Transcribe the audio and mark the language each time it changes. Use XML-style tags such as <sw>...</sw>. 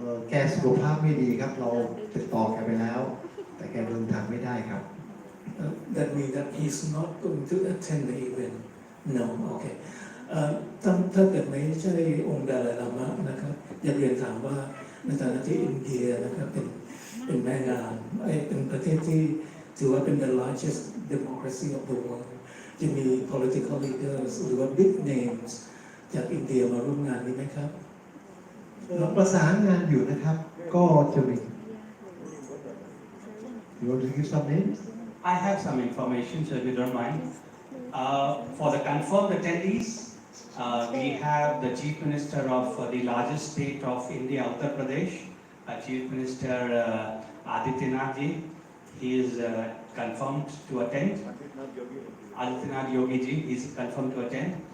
<th>แกสุขภาพไม่ดีครับเราติดต่อแกไปแล้วแต่แกเดินทางไม่ได้ครับ</th> <en>That means that he's not going to attend the event. No, okay.</en> <th>ถ้าเกิดไม่ใช่องค์ดาไลลามะนะครับอยากเรียนถามว่าในฐานะที่อินเดียนะครับเป็นแม่งานเป็นประเทศที่ถือว่าเป็น</th> <en>the largest democracy of the world</en> <th>จะมี</th> <en>political leaders</en> <th>หรือว่า</th> <en>big names</en> <th>จากอินเดียมาร่วมงานนี้ไหมครับ เราประสานงานอยู่นะครับก็จะมี</th> <en>You want to give some names? I have some information, so if you don't mind. For the confirmed attendees, we have the Chief Minister of the largest state of India, Uttar Pradesh, Chief Minister Adityanath ji. He is confirmed to attend. Adityanath Yogi ji is confirmed to attend.</en>